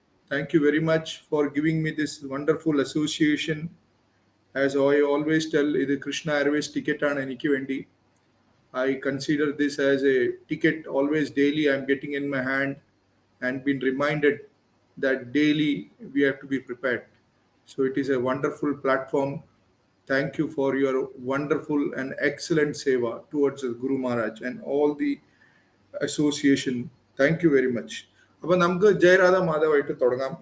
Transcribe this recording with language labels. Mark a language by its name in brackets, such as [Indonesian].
[English] Thank you very much for giving me this wonderful association. As I always tell, [Malayalam] ഇത് Krishna Airways ടിക്കറ്റാണ് എനിക്ക് വേണ്ടി. [English] I consider this as a ticket always daily I'm getting in my hand and been reminded that daily we have to be prepared. So it is a wonderful platform. Thank you for your wonderful and excellent seva towards the Guru Maharaj and all the association. Thank you very much. [Malayalam] അപ്പോൾ നമുക്ക് ജയരാധ മാധവായിട്ട് തുടങ്ങാം.